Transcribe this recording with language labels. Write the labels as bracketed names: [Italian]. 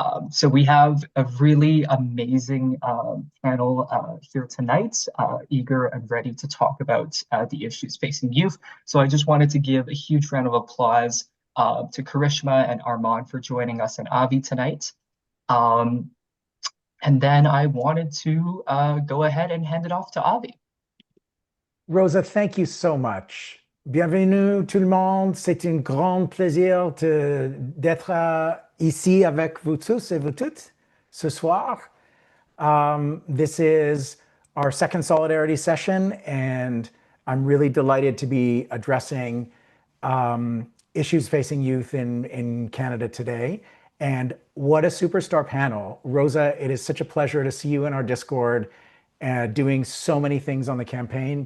[English] So we have a really amazing panel here tonight, eager and ready to talk about the issues facing youth. So I just wanted to give a huge round of applause to Karishma and Armaan for joining us and Avi tonight. And then I wanted to go ahead and hand it off to Avi. Rosa, thank you so much. [French] Bienvenue tout le monde. C'est un grand plaisir d'être ici avec vous tous et vous toutes ce soir. [English] This is our second solidarity session, and I'm really delighted to be addressing issues facing youth in Canada today. And what a superstar panel. Rosa, it is such a pleasure to see you in our Discord, doing so many things on the campaign.